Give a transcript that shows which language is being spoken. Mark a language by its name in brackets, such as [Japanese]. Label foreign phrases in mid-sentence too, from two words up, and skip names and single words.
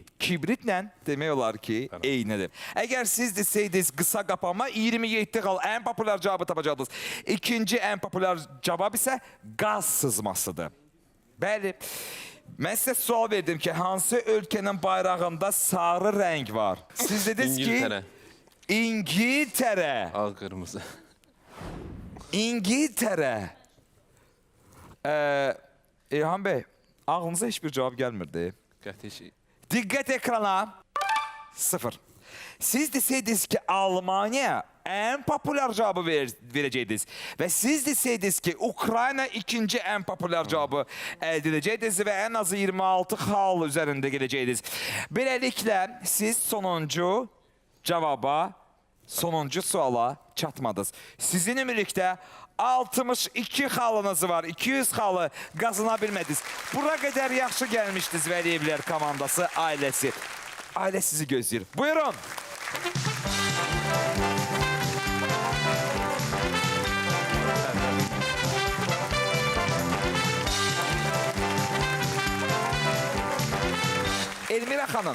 [Azerbaijani] Kibritlə demək olar ki, eynidir. Əgər siz desəydiniz qısa qapanma, 27 xal ən populyar cavabı tapacaqdınız. İkinci ən populyar cavab isə qaz sızmasıdır. Bəli, mən sizə sual verdim ki, hansı ölkənin bayrağında sarı rəng var? Siz dediniz ki... İngiltərə. İngiltere. Ağ, qırmızı. İngiltere. [Turkish] İlhan Bey, ağlınıza hiçbir cevap gelmirdi. [Azerbaijani] Qəti şey. [Turkish] Dikkat ekrana. 0. Siz deseydiniz ki Almanya en popüler cevabı vereceydiniz. Ve siz deseydiniz ki Ukrayna ikinci en popüler cevabı elde edeceydiniz ve en azı 26 hal üzerinde geleceydiniz. Böylelikle siz sonuncu cevaba, [Azerbaijani] sonuncu suala çatmadınız. Sizin ümumilikdə 62 halınız var. 200 halı qazanabilmədiniz. Bura qədər yaxşı gəlmişdiniz Vəliyevlər komandası, ailəsi. Ailə sizi gözləyir. Buyurun. Elmira xanım,